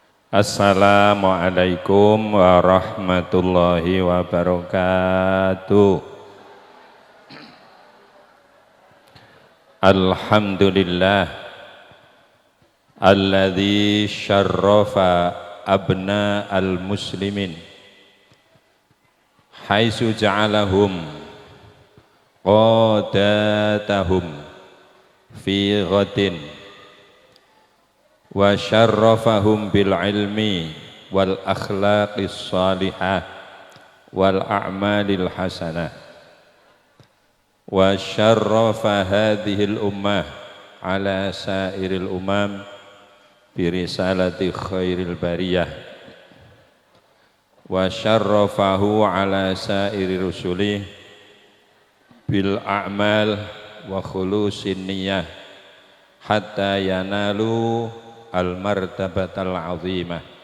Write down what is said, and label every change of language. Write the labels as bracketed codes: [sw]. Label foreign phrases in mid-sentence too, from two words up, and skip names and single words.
[ar] السلام عليكم ورحمة الله وبركاته. الحمد لله الذي شرف أبناء المسلمين حيث جعلهم قادتهم في غد وشرفهم بالعلم والأخلاق الصالحة والأعمال الحسنة وشرف هذه الأمة على سائر الأمم برسالة خير البرية وشرفه على سائر رسله بالأعمال وخلوص النية حتى ينال المرتبة العظيمة.